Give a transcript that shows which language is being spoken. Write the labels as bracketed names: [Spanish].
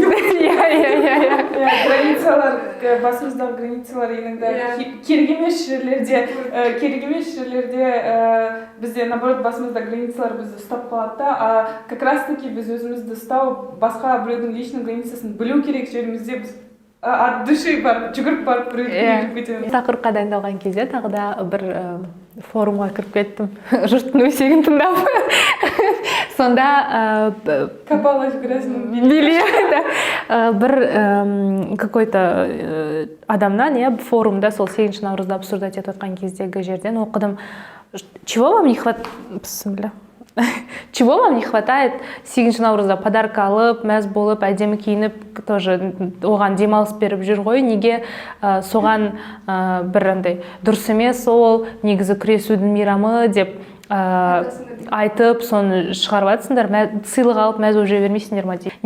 [Kazakh] границалар, басымыздағы границалар еніңді керек емес жерлерде бізде, наоборот, басымызда границалар бізді ұстап қалады да, как раз таки біз өзімізді ұстау, басқа біреудің личный границасын білу керек жерімізде біз от души барып, жүгіріп барып біреуді кетеміз. Тақырыпқа дайындалған кезде тағы да бір форумға кіріп кеттім, жұрттың өсегін тыңдап. Сонда [Russian] копалась в грязном белье. [Kazakh] Бір какой-то адамнан форумда сол 8 наурызда обсуждать етіп отқан кездегі жерден оқыдым. Чего вам не хватает? Чего вам не хватает 8 наурызда подарок алып, мәз болып, әдемі киініп, тоже оған демалыс беріп жүр ғой, неге соған бір андай дұрыс емес ол, негізі күресудің мейрамы деп айтып, соны шығарып жатсыңдар, сыйлық алып мәз болып жүре бермейсіңдер ма дейді.